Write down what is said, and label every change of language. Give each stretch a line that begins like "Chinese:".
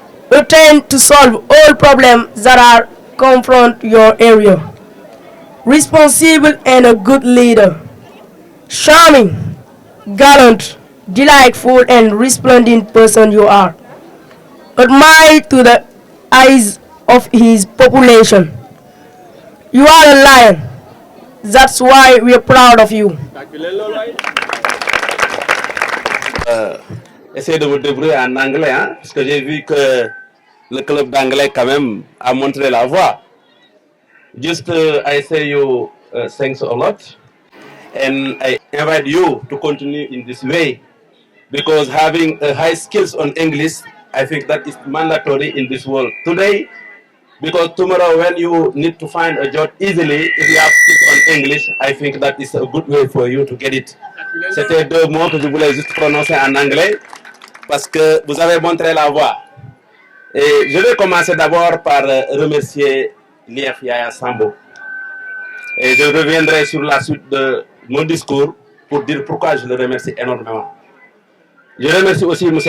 English: attempt to solve all problems that are confront your area, responsible and a good leader, charming, gallant, delightful and resplendent person you are, admired to the eyes of his population. You are a lion. That's why we are proud of you.
French: Essayez de vous débrouiller en anglais, hein, parce que j'ai vu que le club d'anglais quand même a montré la voie.
English: Just I say you thanks a lot, and I invite you to continue in this way, because having high skills on English, I think that is mandatory in this world today. Because tomorrow when you need to find a job easily, if you have skills on English, I think that is a good way for you to get it.
French: C'était deux mots que je voulais juste prononcer en anglais parce que vous avez montré la voie. Et je vais commencer d'abord par remercier l'IEF Yaya Sambo. Et je reviendrai sur la suite de mon discours pour dire pourquoi je le remercie énormément. Je remercie aussi M.